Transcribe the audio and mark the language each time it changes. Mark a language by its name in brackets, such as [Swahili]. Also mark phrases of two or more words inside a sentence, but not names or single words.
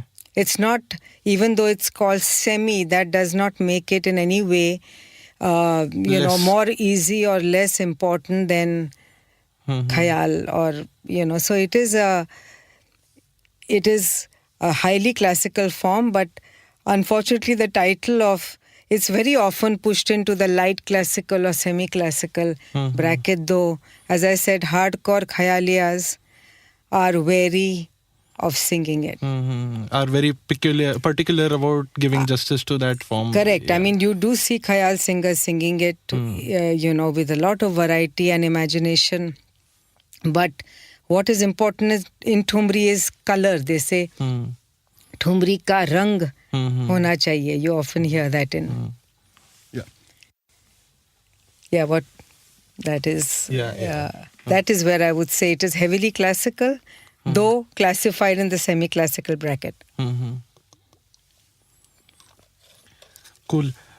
[English] It's not, even though it's called semi, that does not make it in any way, more easy or less important than khayal or, so it is a highly classical form, but unfortunately the title of, it's very often pushed into the light classical or semi-classical bracket, though, as I said, hardcore khayaliyas are wary of singing it. Are very particular about giving justice to that form. Correct. Yeah. I mean, you do see khayal singers singing it, with a lot of variety and imagination. But what is important is in Thumri is color. They say, [Hindi] Thumri ka rang hona chahiye. [English] You often hear that in... Yeah, what that is... That is where I would say it is heavily classical, though classified in the semi-classical bracket. Cool.